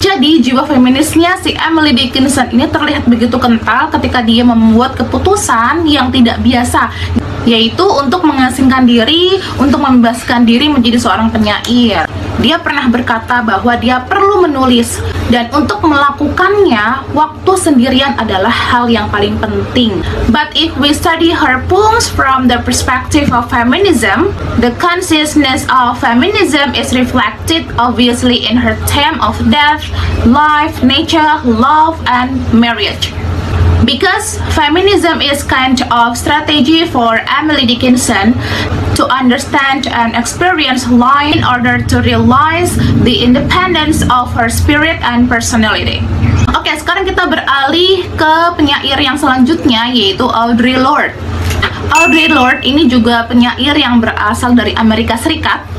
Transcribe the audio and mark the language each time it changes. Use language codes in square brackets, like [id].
[id] Jadi, jiwa feminisnya si Emily Dickinson ini terlihat begitu kental ketika dia membuat keputusan yang tidak biasa, yaitu untuk mengasingkan diri, untuk membebaskan diri menjadi seorang penyair. Dia pernah berkata bahwa dia perlu menulis, dan untuk melakukannya, waktu sendirian adalah hal yang paling penting. [en] But if we study her poems from the perspective of feminism, the consciousness of feminism is reflected obviously in her theme of death, life, nature, love, and marriage. Because feminism is kind of strategy for Emily Dickinson to understand and experience life in order to realize the independence of her spirit and personality. [id] Oke, sekarang kita beralih ke penyair yang selanjutnya, yaitu Audre Lorde. Audre Lorde ini juga penyair yang berasal dari Amerika Serikat.